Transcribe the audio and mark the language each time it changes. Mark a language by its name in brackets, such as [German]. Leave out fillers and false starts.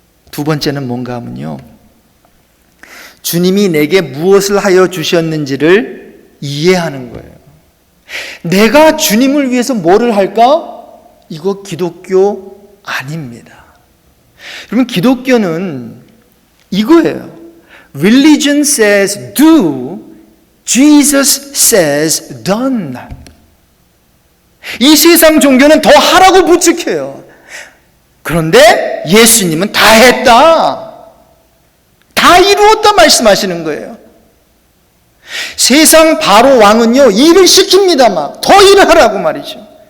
[Korean] 두 번째는 뭔가 하면요, 주님이 내게 무엇을 하여 주셨는지를 이해하는 거예요. 내가 주님을 위해서 뭐를 할까? 이거 기독교 아닙니다. 여러분, 기독교는 이거예요. [English] Religion says do, Jesus says done. [Korean] 이 세상 종교는 더 하라고 부축해요. 그런데 예수님은 다 했다, 다 이루었다 말씀하시는 거예요. 세상 바로 왕은요, 일을 시킵니다. 막 더 일을 하라고 말이죠.